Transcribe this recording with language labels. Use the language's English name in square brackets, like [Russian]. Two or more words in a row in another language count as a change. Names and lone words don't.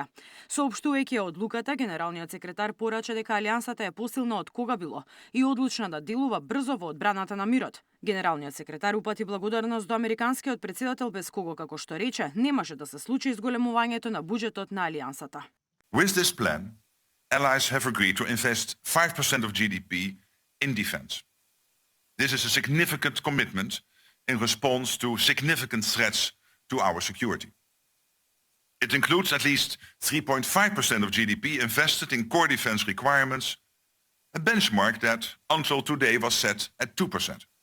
[Macedonian] Соопштувајќи одлуката, генералниот секретар порача дека Алијансата е посилна од кога било и одлучна да делува брзо во одбраната на мирот. Генералниот секретар упати благодарност до американскиот претседател без кого, како што рече, немаше да се случи зголемувањето на буџетот на Алијансата. [English] With this plan, allies have agreed to invest 5% of GDP in defense. This is a significant commitment in response to significant threats to our security. It includes at least 3.5% of GDP invested in core defense requirements, a benchmark that until today was set at 2%.